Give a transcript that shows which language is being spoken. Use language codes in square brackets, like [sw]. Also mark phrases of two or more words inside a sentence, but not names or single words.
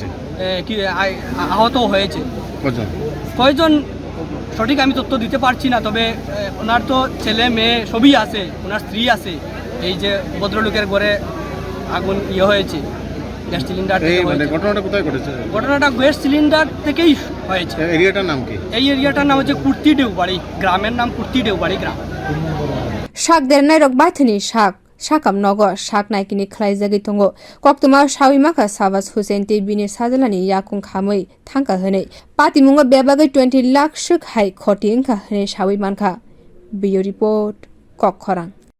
[bn] কি আহত হয়েছে কয়জন সঠিক আমি তথ্য দিতে পারছি না তবে ওনার তো ছেলে মেয়ে সবই আছে ওনার স্ত্রী আছে এই যে ভদ্রলোকের ঘরে আগুন হয়েছে [en] gas cylinder [bn] মানে ঘটনাটা কোথায় ঘটেছে ঘটনাটা [en] gas cylinder [bn] থেকেই হয়েছে এরিয়াটার নাম কি এই এরিয়াটার নাম হচ্ছে কুর্তি ডেউবাড়ি গ্রামের নাম কুর্তি ডেউবাড়ি গ্রাম [trp] sakder nai rok baithani sakam nogo sak naikini khlaijagui tongo koktuma shawimaka sabaj husein te bini sajalani yakung khamui thangka hone Patimung bebagui 20 lakh suk hai khoti ingka hone shawi mankha bio report kokkhorang